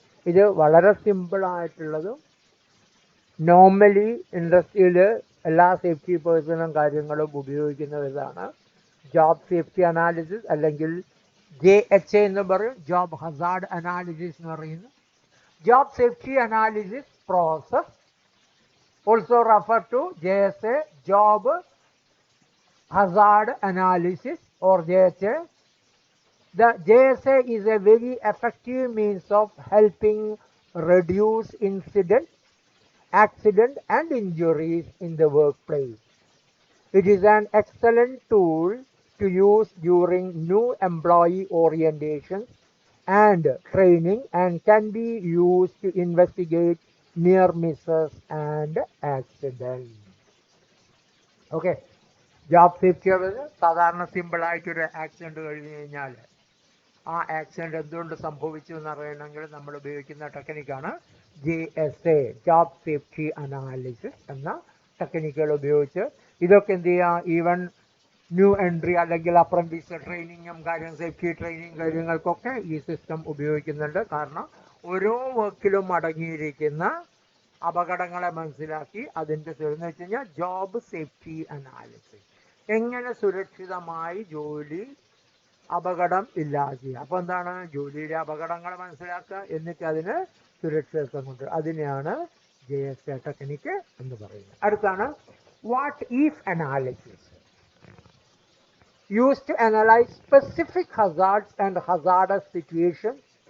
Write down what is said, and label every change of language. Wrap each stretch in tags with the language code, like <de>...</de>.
<ml>ഇത് വളരെ സിമ്പിളായിട്ടുള്ളതും നോർമലി ഇൻഡസ്ട്രിയിൽ എല്ലാ സേഫ്റ്റി പേഴ്സണും കാര്യങ്ങളും ഉപയോഗിക്കുന്ന ഇതാണ് ജോബ് സേഫ്റ്റി അനാലിസിസ്, അല്ലെങ്കിൽ JHA എന്ന് പറയും, ജോബ് ഹസാർഡ് അനാലിസിസ് എന്ന് പറയുന്നു.</ml> <en>Job safety analysis process also refer to JSA, job hazard analysis or JHA. The JSA is a very effective means of helping reduce incidents, accident and injuries in the workplace. It is an excellent tool to use during new employee orientation and training and can be used to investigate near misses and accidents. Okay.</en> <ml>Job safety സാധാരണ സിമ്പിളായിട്ടൊരു accident കഴിഞ്ഞ് കഴിഞ്ഞാൽ ആ accident എന്തുകൊണ്ട് സംഭവിച്ചു എന്നറിയണമെങ്കിൽ നമ്മൾ ഉപയോഗിക്കുന്ന ടെക്നിക്കാണ് JSA, job safety analysis എന്ന ടെക്നിക്കുകൾ ഉപയോഗിച്ച് ഇതൊക്കെ എന്ത് ചെയ്യുക, ഈവൻ ന്യൂ എൻട്രി അല്ലെങ്കിൽ അപ്രന്റീസ് ട്രെയിനിങ്ങും സേഫ്റ്റി ട്രെയിനിങ് കാര്യങ്ങൾക്കൊക്കെ ഈ സിസ്റ്റം ഉപയോഗിക്കുന്നുണ്ട്. കാരണം ഓരോ വർക്കിലും അടങ്ങിയിരിക്കുന്ന അപകടങ്ങളെ മനസ്സിലാക്കി അതിൻ്റെ എന്ന് വെച്ച് കഴിഞ്ഞാൽ ജോബ് സേഫ്റ്റി അനാലിസിസ്, എങ്ങനെ സുരക്ഷിതമായി ജോലി അപകടം ഇല്ലാതെ ചെയ്യുക. അപ്പോൾ എന്താണ്, ജോലിയിലെ അപകടങ്ങൾ മനസ്സിലാക്കുക, എന്നിട്ട് അതിന് സുരക്ഷിതത്വം കൊണ്ട്, അതിനെയാണ് JSA ടെക്നിക്ക് എന്ന് പറയുന്നത്. അടുത്താണ്</ml> <en>What if analysis, used to analyze specific hazards and hazardous situations.</en>